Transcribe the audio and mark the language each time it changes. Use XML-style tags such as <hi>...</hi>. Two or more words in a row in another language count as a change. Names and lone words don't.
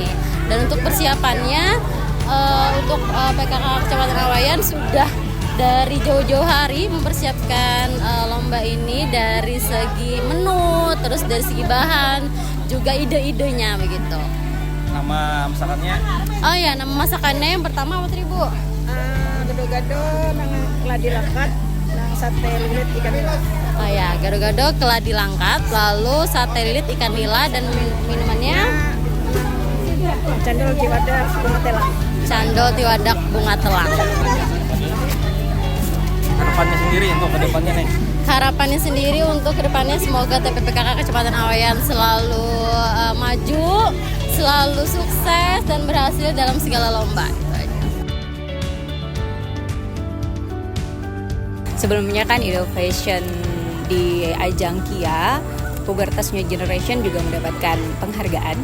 <id>Dan untuk persiapannya untuk PKK Kecamatan Awayan sudah dari jauh-jauh hari mempersiapkan lomba ini dari segi menu, terus dari segi bahan, juga ide-idenya begitu. Nama masakannya? Oh ya, nama masakannya yang pertama apa tadi Bu? Gado-gado nang keladi langkat, nang sate lilit ikan nila. Oh ya, gado-gado keladi langkat, lalu sate lilit ikan nila, dan minumannya Candol Tiwadak bunga telang. candol tiwadak bunga telang. Harapannya sendiri untuk kedepannya nih? Harapannya sendiri untuk kedepannya semoga TPPKK Kecamatan Awayan selalu maju, selalu sukses dan berhasil dalam segala lomba. Sebelumnya kan innovation di ajang KIA, Pubertas New Generation juga mendapatkan penghargaan</id>